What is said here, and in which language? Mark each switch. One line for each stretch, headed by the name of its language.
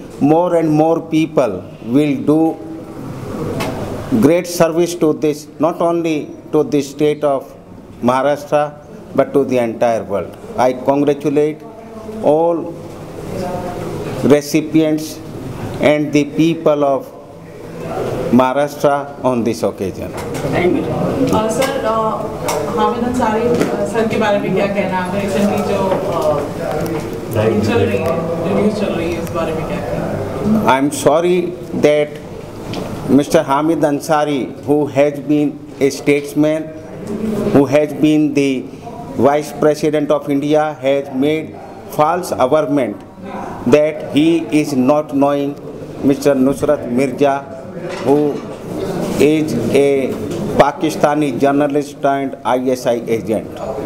English: More and more people will do great service to this, not only to the state of Maharashtra, but to the entire world. I congratulate all recipients and the people of Maharashtra on this occasion.
Hindi: Sir, Hamid Ansari sir के बारे में क्या कहना है? आपने recently जो news चल रही है उस बारे में क्या कहना?
English: I am sorry that Mr. Hamid Ansari, who has been a statesman, who has been the Vice President of India, has made false averment that he is not knowing Mr. Nusrat Mirza, who is a Pakistani journalist and ISI agent.